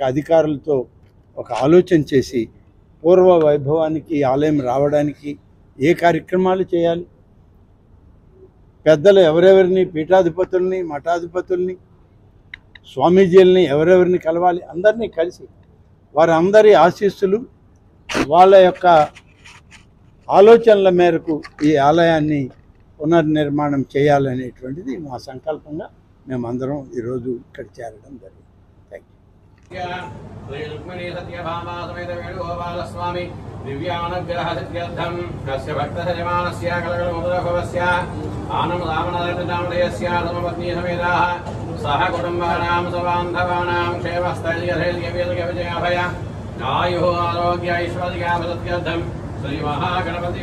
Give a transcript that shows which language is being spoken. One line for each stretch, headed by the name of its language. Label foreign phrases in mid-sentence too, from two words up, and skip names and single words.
Telugu: అధికారులతో ఒక ఆలోచన చేసి పూర్వ వైభవానికి ఆలయం రావడానికి ఏ కార్యక్రమాలు చేయాలి, పెద్దలు ఎవరెవరిని, పీఠాధిపతుల్ని, మఠాధిపతుల్ని, స్వామీజీలని ఎవరెవరిని కలవాలి, అందరినీ కలిసి వారందరి ఆశీస్సులు, వాళ్ళ యొక్క ఆలోచనల మేరకు ఈ ఆలయాన్ని పునర్నిర్మాణం చేయాలనేటువంటిది మా సంకల్పంగా మేమందరం ఈరోజు ఇక్కడ చేరడం జరిగింది.
Sanskrit: सह कुटुंबानां सबान्धवानां क्षेमस्थैर्यधैर्यवीर्यविजयाभय आयुः आरोग्य ऐश्वर्याभिवृद्ध्यर्थं श्री महागणपति